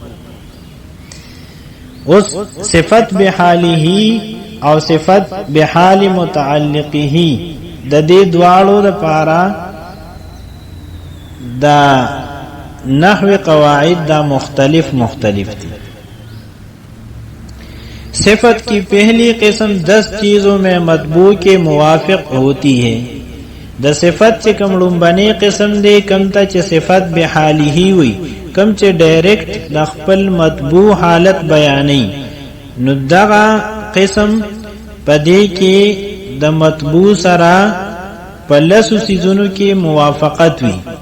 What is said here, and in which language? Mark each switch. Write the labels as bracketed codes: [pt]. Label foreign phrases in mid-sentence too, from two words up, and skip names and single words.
[ps] اوس صفت بحاله او صفت بحال متعلقه د دې دواړو د پارا دا نحو قواعد دا مختلف دي. [ur] صفت کی پہلی قسم 10 چیزوں میں مطبوع کے موافق ہوتی ہے. [ps] د صفت چې کوم لومبنی قسم دی کم ته چې صفت بحاله وي، کم چې ډایرکټ د خپل مطبوع حالت بیانې، نو دغه قسم پدې کې د مطبوع سره په لسو سیزونو کې موافقت وي.